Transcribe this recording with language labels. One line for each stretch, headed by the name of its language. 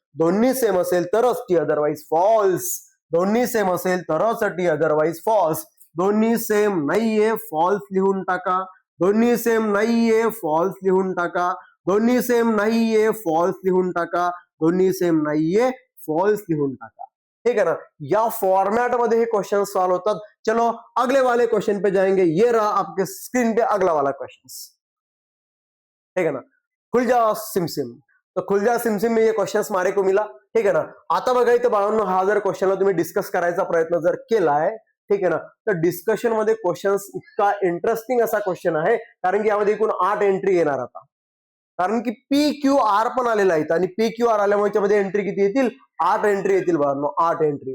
Marathi: दोन्ही सेम असेल तरच टी अदरवाईज फॉल्स. दोन्ही सेम असेल तरच टी अदरवाईज फॉल्स. दोन्ही सेम नाहीये फॉल्स लिहून टाका. दोन्ही सेम नाहीये फॉल्स लिहून टाका. दोन्ही सेम नाहीये फॉल्स लिहून टाका. दोन्ही सेम नाहीये फॉल्स लिहून टाका.
Hindi: ठीक है ना.
Marathi: या फॉर्मेट मध्ये हे क्वेश्चन सॉल्व होतात.
Hindi: चलो अगले वाले क्वेश्चन पे जाएंगे. ये रहा आपके स्क्रीन पे अगला वाला क्वेश्चन. ठीक है ना. खुल जा सिमसिम. तो खुल जा सिमसिम में ये क्वेश्चंस मारे को मिला. ठीक है ना.
Marathi: आता बघा इथं बाळांनो हा जर क्वेश्चनला तुम्ही डिस्कस करायचा प्रयत्न जर केलाय ठीक आहे ना तर डिस्कशन मध्ये क्वेश्चन्स इतका इंटरेस्टिंग असा क्वेश्चन आहे कारण की यामध्ये एकूण 8 एंट्री येणार आता. कारण की पी क्यू आर पण आलेला आहे आणि पी क्यू आर आल्यामुळे त्यामध्ये एंट्री किती येतील 8 एंट्री येतील बाळांनो 8 एंट्री.